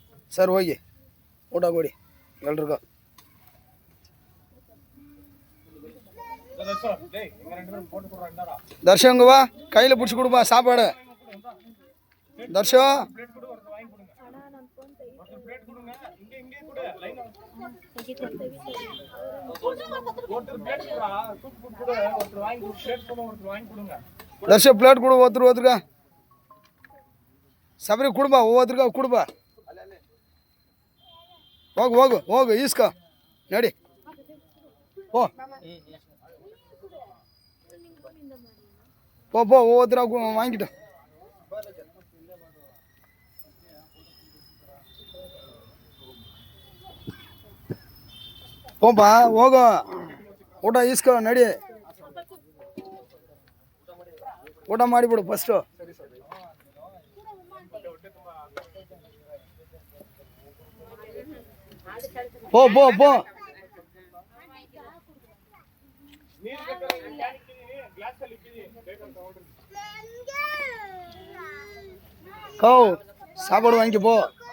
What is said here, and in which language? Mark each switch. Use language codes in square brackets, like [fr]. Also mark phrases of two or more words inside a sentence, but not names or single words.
[kn] ಸರ್ ಹೋಗಿ ಊಟ ಕೊಡಿ ಎಲ್ರಿಗೂ. [ta] தர்ஷங்குவா கையில் பிடிச்சி கொடுப்பா சாப்பாடு. தர்ஷோ தர்ஷோ பிளேட் கொடு ஒருத்தருக்கா. சபரி கொடுப்பா ஒவ்வொருத்தருக்கா கொடுப்பா. [kn] ಹೋಗು ಹೋಗು ಹೋಗು ಈಸ್ಕೊ ನಡಿ ಓ [ta] போ போ ஒவ்வொருத்தராக வாங்கிட்டு போப்பா [kn] ಹೋಗು ಊಟ ಈಸ್ಕೊ ನಡಿ ಊಟ ಮಾಡಿಬಿಡು ಫಸ್ಟು. [ta] போ போ போ கௌ சாப்பாடு வாங்கி போ.